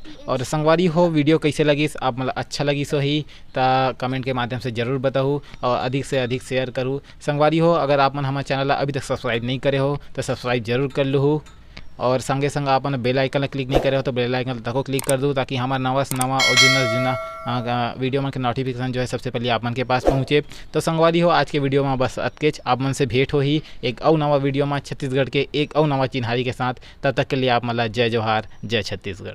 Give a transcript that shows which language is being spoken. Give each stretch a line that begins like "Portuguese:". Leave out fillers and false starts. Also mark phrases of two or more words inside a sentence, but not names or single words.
Chhattisgarhi: और संगवारी हो, वीडियो कैसे लगिस, आप मतलब अच्छा लगिस हो ही तो कमेंट के माध्यम से ज़रूर बताओ और अधिक से अधिक शेयर करूँ। संगवारी हो, अगर आप मन हमारे चैनल अभी तक सब्सक्राइब नहीं करे हो तो सब्सक्राइब जरूर कर लो और संगे संग आपन
English: bell icon
Chhattisgarhi: क्लिक नहीं करे हो तो
English: bell icon
Chhattisgarhi: तक क्लिक कर दो ताकि हमारा नवा से नवा और जुना वीडियो मन के नोटिफिकेशन जो है सबसे पहले आप मन के पास पहुँचे। तो संगवारी हो, आज के वीडियो में बस अतकेच, आप मन से भेंट हो ही एक और नवा वीडियो में छत्तीसगढ़ के एक और नवा चिन्हारी के साथ। तब तक के लिए आप मतलब जय जोहार, जय छत्तीसगढ़।